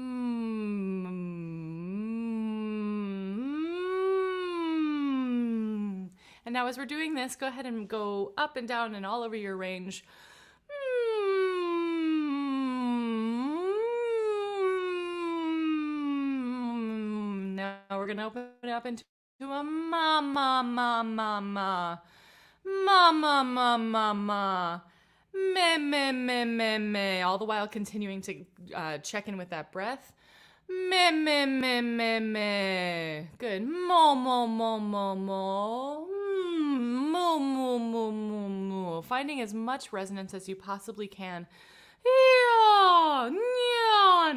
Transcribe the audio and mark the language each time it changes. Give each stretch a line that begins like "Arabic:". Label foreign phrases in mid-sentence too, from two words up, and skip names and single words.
English: And now as we're doing this, go ahead and go up and down and all over your range. Now we're going to open it up into a ma, ma, ma, ma, ma. Ma, ma, ma, ma, ma. Me, me, me, me, me. All the while continuing to check in with that breath. Me, me, me, me, me. Good. Mo, mo, mo, mo, mo. Mo, mo, mo, mo, mo. Finding as much resonance as you possibly can. Yeah, yeah.